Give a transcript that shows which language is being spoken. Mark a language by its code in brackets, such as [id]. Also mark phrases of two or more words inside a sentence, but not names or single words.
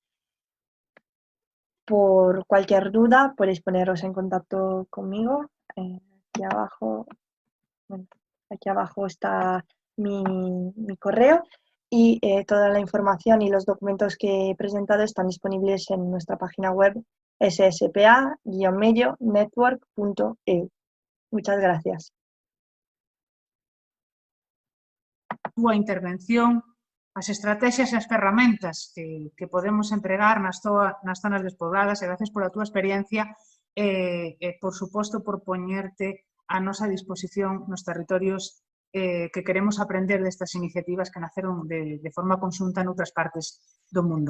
[es] Por cualquier duda podéis poneros en contacto conmigo. Aquí abajo, bueno, aquí abajo está mi correo y toda la información y los documentos que he presentado están disponibles en nuestra página web sspa-network.eu. Muchas gracias. [gl] Túa intervención, as estrategias e as ferramentas que podemos empregar nas zonas despobladas e gracias pola túa experiencia e por suposto por poñerte a nosa disposición nos territorios que queremos aprender destas iniciativas que naceron de forma conxunta noutras partes do mundo.